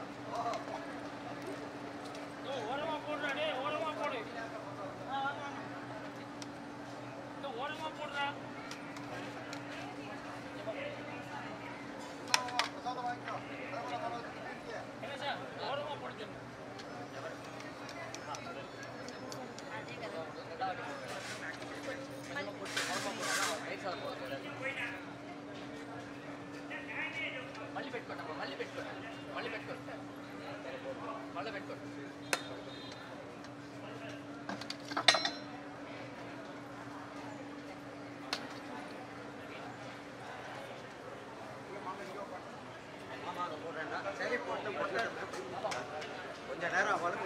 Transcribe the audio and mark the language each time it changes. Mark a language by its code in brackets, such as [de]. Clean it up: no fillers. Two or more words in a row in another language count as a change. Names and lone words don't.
[ta] ஓரமா போடுறாடே ஓரமா போடு ஓரமா போடுறா பிரசாதம் வாங்கிக்கோ என்ன சார் ஓரமா போடுங்க [te] మళ్ళీ పెట్టుకోండి మళ్ళీ పెట్టుకోండి మళ్ళీ పెట్టుకోండి మళ్ళీ పెట్టుకోండి [ta] சரி போட்டு கொஞ்ச நேரம் அவளுக்கு